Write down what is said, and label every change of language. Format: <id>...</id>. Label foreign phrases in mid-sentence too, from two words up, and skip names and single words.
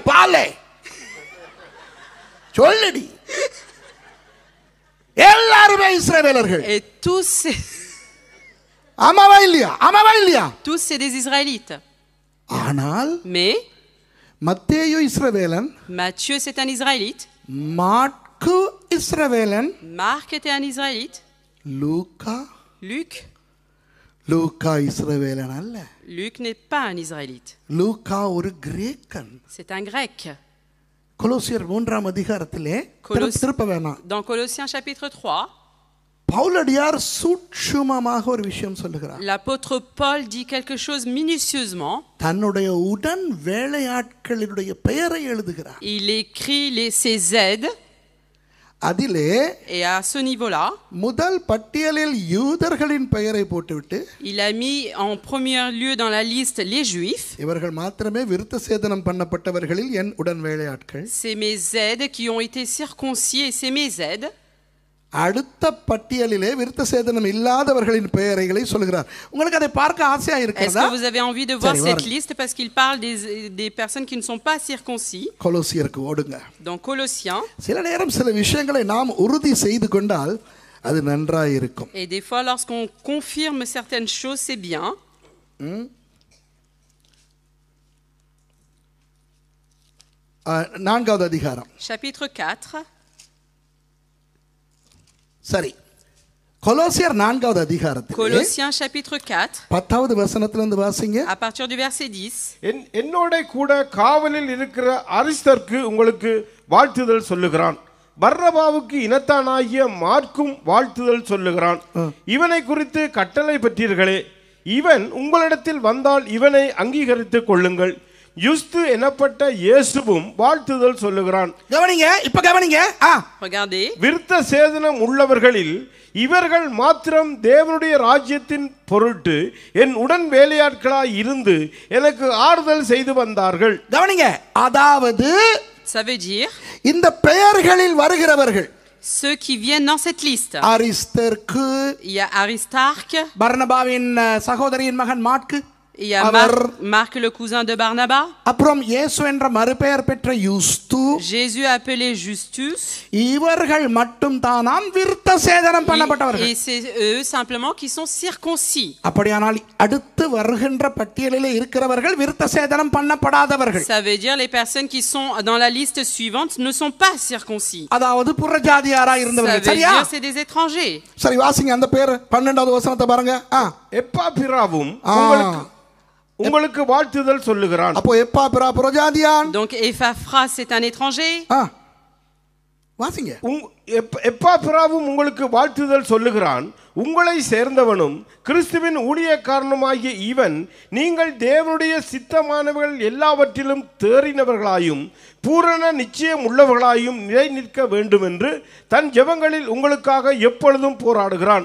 <ta>பாலே சொல்லுடி, எல்லாருமே இஸ்ரவேலர்கள்.</ta> <fr>et tous</fr> <ta>ஆமாவா இல்லையா? ஆமாவா இல்லையா?</ta> <fr>c'est des Israélites.</fr> <ta>ஆனால்</ta> <fr>Mais</fr> <ta>மத்தேயு இஸ்ரவேலன்,</ta> <fr>Matthieu, c'est un Israélite.</fr> <ta>மாற்கு இஸ்ரவேலன்,</ta> <fr>Marc était un Israélite.</fr> <ta>லூக்கா லூக்கா இஸ்ரவேலன் அல்ல.</ta> <fr>Luc n'est pas un Israélite.</fr> <ta>லூக்கா ஒரு கிரேக்கன்.</ta> <fr>C'est un Grec.</fr> <ta>கொலோசியர் 3ஆம் அதிகாரத்திலே திருப்ப வேணாம்.</ta> <fr>Dans Colossiens chapitre 3,</fr> <ta>பவுலடியார் சூட்சுமமாக ஒரு விஷயம் சொல்லுகிறார்.</ta> <fr>l'apôtre Paul dit quelque chose minutieusement.</fr> <ta>தன்னுடைய உடன் வேலையாட்களுடைய பெயரை எழுதுகிறார்.</ta> <fr>Il écrit ses aides.</fr> <ta>அதிலே</ta> <fr>Et à ce niveau-là,</fr> <ta>முதல் பட்டியலில் யூதர்களின் பெயரை போட்டுவிட்டு,</ta> <fr>il a mis en premier lieu dans la liste les Juifs.</fr> <ta>இவர்கள் மாத்திரமே விருத்த சேதனம் பண்ணப்பட்டவர்களில் என் உடன் வேலையாட்கள்.</ta> <fr>C'est mes aides qui ont été circoncis et c'est mes aides.</fr> <ta>அடுத்த பட்டியலிலே விருத்த சேதனம் இல்லாதவர்களின் பெயரைகளை சொல்கிறார். உங்களுக்கு அதை பார்க்க ஆசையா</ta> <fr>Est-ce</fr> <ta>இருக்கிறதா?</ta> <fr>que vous avez envie de voir cette liste parce qu'il parle des personnes qui ne sont pas circoncis?</fr> <ta>கொலோசியருக்கு ஓடுங்க.</ta> <fr>Dans Colossiens.</fr> <ta>சில நேரம் சில விஷயங்களை நாம் உறுதி செய்து கொண்டால் அது நன்றாய் இருக்கும்.</ta> <fr>Et des fois lorsqu'on confirme certaines choses, c'est bien.</fr> <ta>நான்காவது அதிகாரம்.</ta> <fr>Chapitre 4.</fr> <ta>சரி, கொலோசியர் 4வது அதிகாரத்தில்</ta> <fr>Colossiens chapitre 4.</fr> <ta>10வது வசனத்திலிருந்து வாசிங்க.</ta> <fr>À partir du verset 10.</fr> <ta>என்னோட கூட காவலில் இருக்கிற அரிஸ்தர்க்கு உங்களுக்கு வாழ்த்துதல் சொல்லுகிறான். பர்னபாவுக்கு இனத்தானாகிய மார்க்கும் வாழ்த்துதல் சொல்லுகிறான். இவனை குறித்து கட்டளை பெற்றீர்களே, இவன் உங்களிடத்தில் வந்தால் இவனை அங்கீகரித்துக் கொள்ளுங்கள். யுஸ்து எனப்பட்ட இயேசுவும் வாழ்த்துதல் சொல்லுகிறான். கவனிங்க, இப்ப கவனிங்க.</ta> <fr>Regardez.</fr> <ta>விருத்த சேதனம் உள்ளவர்களில் இவர்கள் மாத்திரம் தேவனுடைய ராஜ்யத்தின் பொருட்டு என் உடன் வேலையாட்களாய் இருந்து எனக்கு ஆறுதல் செய்து வந்தார்கள். கவனிங்க, அதாவது</ta> <fr>Ça veut dire</fr> <ta>இந்த பெயர்களில் வருகிறவர்கள்</ta> <fr>ceux qui viennent dans cette liste.</fr> <ta>அரிஸ்தர்க்கு,</ta> <fr>Il y a Aristarque,</fr> <ta>பர்னபாவின் சகோதரியின் மகன் மாற்கு,</ta> <fr>il y a Marc le cousin de Barnabas,</fr> <ta>அப்புறம் இயேசு என்ற மறுபெயர் பெற்ற யுஸ்து,</ta> <fr>Jésus appelé Justus,</fr> <ta>இவர்கள் மட்டும் தானாம் விருத்த சேதனம் பண்ணப்பட்டவர்கள்.</ta> <fr>et c'est eux simplement qui sont circoncis.</fr> <ta>அப்படியானால் அடுத்து வருகின்ற பட்டியலிலே இருக்கிறவர்கள் விருத்த சேதனம் பண்ணப்படாதவர்கள்.</ta> <fr>Ça veut dire les personnes qui sont dans la liste suivante ne sont pas circoncis.</fr> <ta>அதாவது புறஜாதியாரா</ta> <fr>Ça veut</fr> <ta>இருந்தவர்கள். சரியா?</ta> <fr>dire c'est des étrangers.</fr> <ta>சரி, வாசிங்க அந்த பேர் 12வது வசனத்தை பாருங்க. எப்பாபிராவும் உங்களுக்கு வாழ்த்துதல் சொல்லுகிறான். அப்போ எப்பாபிரா புறஜாதியான்.</ta> <fr>Donc Epaphras c'est un étranger.</fr> <ta>வாசிங்க. எப்பாபிராவும் உங்களுக்கு வாழ்த்துதல் சொல்லுகிறான். உங்களை சேர்ந்தவனும் கிறிஸ்துவின் ஊழியக்காரனுமாகிய இவன் நீங்கள் தேவனுடைய சித்தமானவர்கள் எல்லாவற்றிலும் தேறினவர்களாயும் பூரண நிச்சயம் உள்ளவர்களாயும் நிலை நிற்க வேண்டும் என்று தன் ஜெபங்களில் உங்களுக்காக எப்பொழுதும் போராடுகிறான்.</ta>